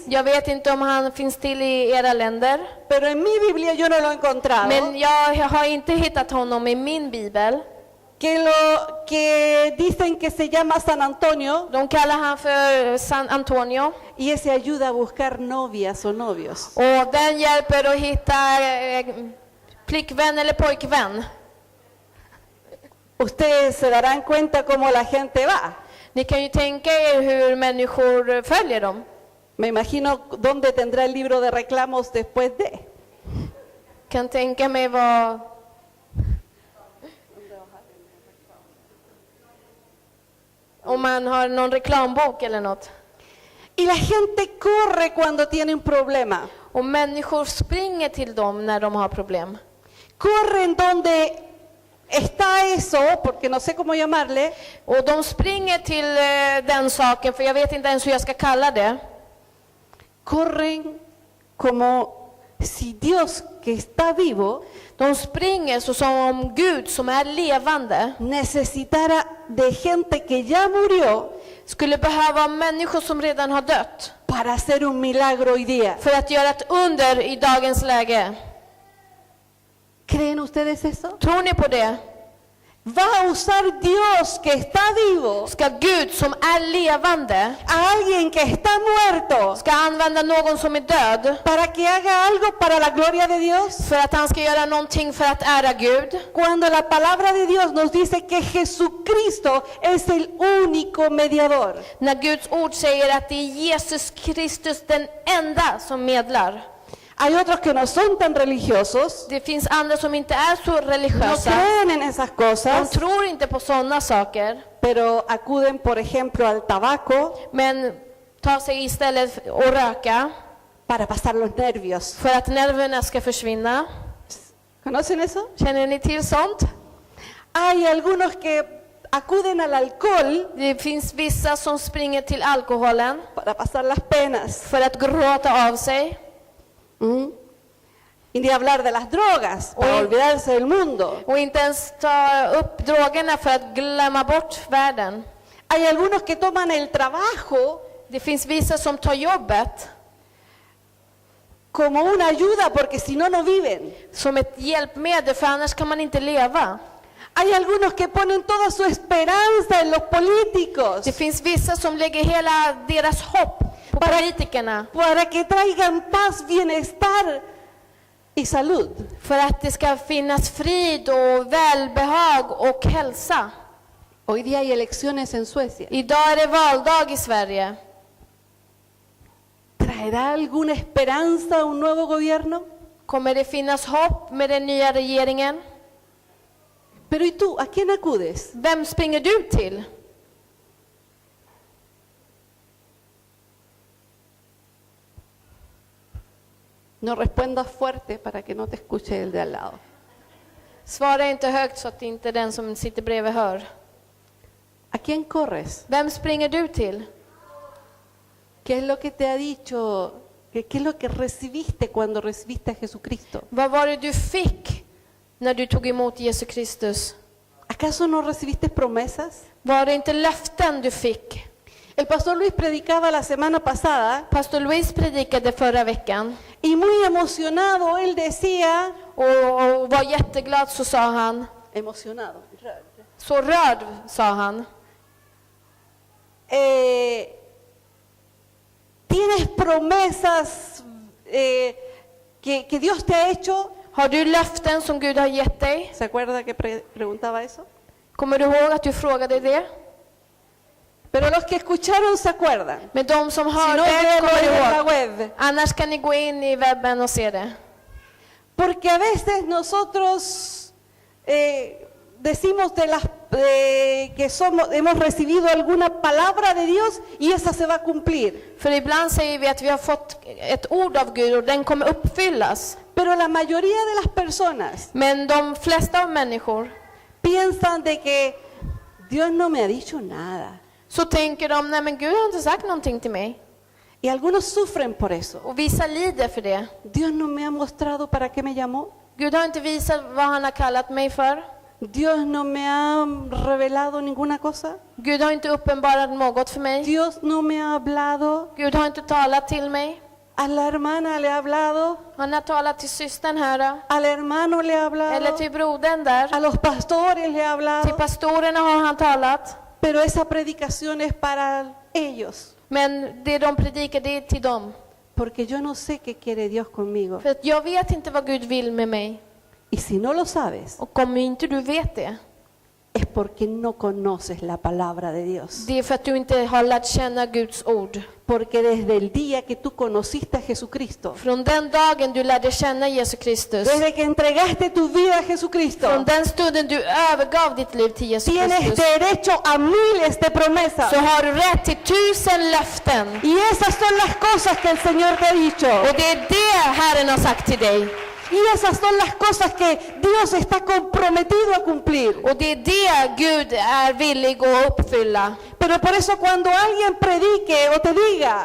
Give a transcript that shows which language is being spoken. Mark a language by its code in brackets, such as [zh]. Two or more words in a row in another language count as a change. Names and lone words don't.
[sv] Jag vet inte om han finns till i era länder. [es] pero en mi Biblia yo no lo he encontrado. [sv] Men jag har inte hittat honom i min bibel. [es] Que dicen que se llama San Antonio [sv] De kallar han för San Antonio. [es] y ese ayuda a buscar novias o novios. [sv] Och den hjälper att hitta flickvän eller pojkvän. [es] Ustedes se darán cuenta cómo la gente va. [sv] Ni kan ju tänka er hur människor följer dem. [es] Me imagino dónde tendrá el libro de reclamos después de. [sv] Kan tänka mig vad... Om man har någon reklambok eller något. [es] Y la gente corre cuando tiene un problema. [sv] Och människor springer till dem när de har problem. [es] Corren donde está eso, porque no sé cómo llamarle. [sv] Och de springer till den saken, för jag vet inte ens hur jag ska kalla det. [es] Corren como si Dios que está vivo [sv] De springer så som om Gud som är levande [es] necesitara de gente que ya murió [sv] skulle behöva människor som redan har dött [es] para hacer un milagro hoy día. [sv] för att göra ett under i dagens läge. [es] ¿Creen ustedes eso? [sv] Tror ni på det? [es] Va a usar Dios que está vivo [sv] Ska Gud som är levande [es] a alguien que está muerto [sv] ska använda någon som är död [es] para que haga algo para la gloria de Dios? [sv] för att han ska göra någonting för att ära Gud? [es] Cuando la palabra de Dios nos dice que Jesucristo es el único mediador. [sv] När Guds ord säger att det är Jesus Kristus den enda som medlar. [es] Hay otros que no son tan religiosos, [sv] Det finns andra som inte är så [es] no [sv] religiösa. [es] creen en esas [sv] De [es] cosas, [sv] tror inte på sådana saker. [es] pero acuden, por ejemplo, al tabaco [sv] Men tar sig istället och röka [es] para pasar los nervios. [sv] för att nerverna ska försvinna. [es] ¿Conocen eso? [sv] Känner ni till sånt? [es] Hay algunos que acuden al alcohol [sv] Det finns vissa som springer till alkoholen [es] para pasar las penas. [sv] för att gråta av sig. [es] Y ni hablar de las drogas, para Oye. olvidarse del mundo. [sv] Och inte ens ta upp drogerna för att glömma bort världen. [es] Hay algunos que toman el trabajo [sv] Det finns vissa som tar jobbet [es] como una ayuda, porque si no, no viven. [sv] som ett hjälpmedel, för annars kan man inte leva. [es] Hay algunos que ponen toda su esperanza en los políticos [sv] Det finns vissa som lägger hela deras hopp på politikerna [es] para que traigan paz, bienestar y salud. [sv] för att det ska finnas frid och välbehag och hälsa. [es] Hoy día hay elecciones en Suecia. [sv] Idag är det valdag i Sverige. [es] ¿Traerá alguna esperanza un nuevo gobierno? [sv] Kommer det finnas hopp med den nya regeringen? [es] Pero ¿y tú? ¿A quién acudes? [sv] Vem springer du till? [es] No respondas fuerte para que no te escuche el de al lado. [sv] Svara inte högt så att inte den som sitter bredvid hör. [es] ¿A quién corres? [sv] Vem springer du till? [es] ¿Qué es lo que te ha dicho? ¿Qué es lo que recibiste cuando recibiste a Jesucristo? [sv] Vad var det du fick när du tog emot Jesus Kristus? [es] ¿Acaso no recibiste promesas? [sv] Var det inte löften du fick? [es] El pastor Luis predicaba la semana pasada [sv] Pastor Luis predikade förra veckan [es] y muy emocionado él decía, [sv] och var jätteglad, så sa han, [es] emocionado, [sv] så rörd sa han. [es] ¿Tienes promesas que Dios te ha hecho? [sv] Har du löften som Gud har gett dig? [es] ¿Se acuerda que preguntaba eso? [sv] Kommer du ihåg att du frågade det? [es] Pero los que escucharon se acuerdan. [sv] Men de som [es] Si no, [sv] hörde [es] véanlo [sv] kommer [es] en la [sv] ihåg. [es] web. [sv] Annars kan ni gå in i webben och se det. [es] Porque a veces nosotros decimos que hemos recibido alguna palabra de Dios y esa se va a cumplir. [sv] För ibland säger vi att vi har fått ett ord av Gud och den kommer uppfyllas. [es] Pero la mayoría de las personas [sv] Men de flesta av människor [es] piensan de que Dios no me ha dicho nada. [sv] så tänker de, nej men Gud har inte sagt någonting till mig. [es] Y algunos sufren por eso. [sv] Och vissa lider för det. [es] Dios no me ha mostrado para qué me llamó. [sv] Gud har inte visat vad han har kallat mig för. [es] Dios no me ha revelado ninguna cosa. [sv] Gud har inte uppenbarat något för mig. [es] Dios no me ha hablado. [sv] Gud har inte talat till mig. [es] A la hermana le ha hablado. [sv] Han har talat till systern här. [es] Al hermano le ha [sv] Eller [es] hablado. [sv] till brodern där. [es] A los pastores le ha [sv] Till [es] hablado. [sv] pastorerna har han talat. [es] Pero esa predicación es para ellos. [sv] Men det de predikar, det är till dem. [es] Porque yo no sé qué quiere Dios conmigo. [sv] För att jag vet inte vad Gud vill med mig. [es] Y si no lo sabes, [sv] Och om inte du vet det, [es] es porque no conoces la palabra de Dios. [sv] Det är för att du inte har lärt känna Guds ord. [es] Porque desde el día que tú conociste a Jesucristo, [sv] Från den dagen du lärde känna Jesus Kristus, [es] desde que entregaste tu vida a Jesucristo, [sv] från den stunden du övergav ditt liv till Jesus [es] tienes [sv] Kristus, [es] derecho a miles de promesas. [sv] så har du rätt till 1000 löften. [es] Y esas son las cosas que el Señor te ha dicho. [sv] Och det är det Herren har sagt till dig. [es] Y esas son las cosas que Dios está comprometido a cumplir. [sv] Och det är det Gud är villig att uppfylla. [es] Pero por eso cuando alguien predique o te diga